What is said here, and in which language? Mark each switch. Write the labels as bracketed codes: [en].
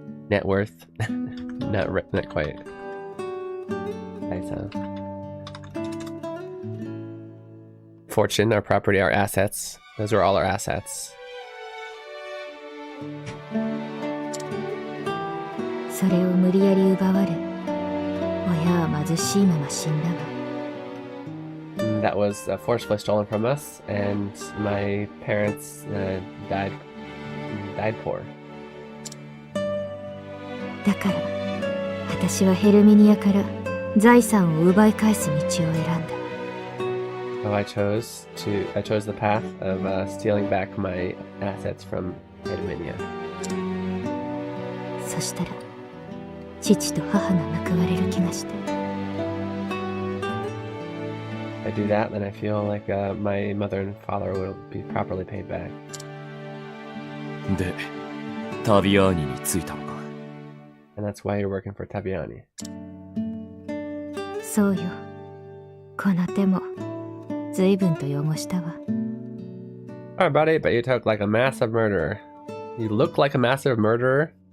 [en] Net worth, not quite. Zaisan. Fortune, our property, our assets. Those are all our assets. [ja] それを無理やり奪われ、親は貧しいまま死んだわ。 [en] That was forcefully stolen from us, and my parents died poor. [ja] だから私はヘルミニアから財産を奪い返す道を選んだ。 [en] So I chose the path of stealing back my assets from Herminia. [ja] そしたら父と母が報われる気がして。 [en] If I do that, then I feel like my mother and father will be properly paid back. [ja] で、タビアーニに着いたのか。 [en] And that's why you're working for Tabiani. [ja] そうよ。この手も随分と汚したわ。 [en] Alright, buddy, but you took like a massive murderer. You look like a massive murderer?